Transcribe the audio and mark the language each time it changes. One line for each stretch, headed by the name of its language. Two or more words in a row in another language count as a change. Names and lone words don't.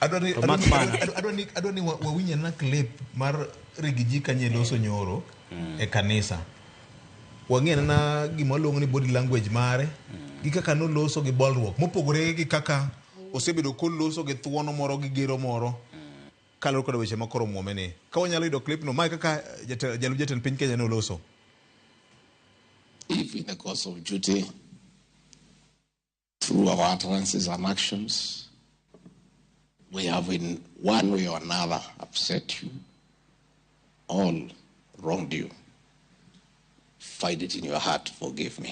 Luo (Kenya and Tanzania): adoni wawinye na clip mar rigiji kanye loso nyoro e kanisa wang'ena na gima luongo ni
English: body language
Luo (Kenya and Tanzania): mare gi kaka no loso gi bolruok mopogore gi kaka osebedo koloso gi thuono moro gi gero moro kaloro kod weche makoro muomene ka wanyalo yudo clip no mai kaka jalup jatend piny Kenya no loso.
English: If in the course of duty, through our utterances and actions, we have in one way or another upset you, all wronged you, find it in your heart to forgive me.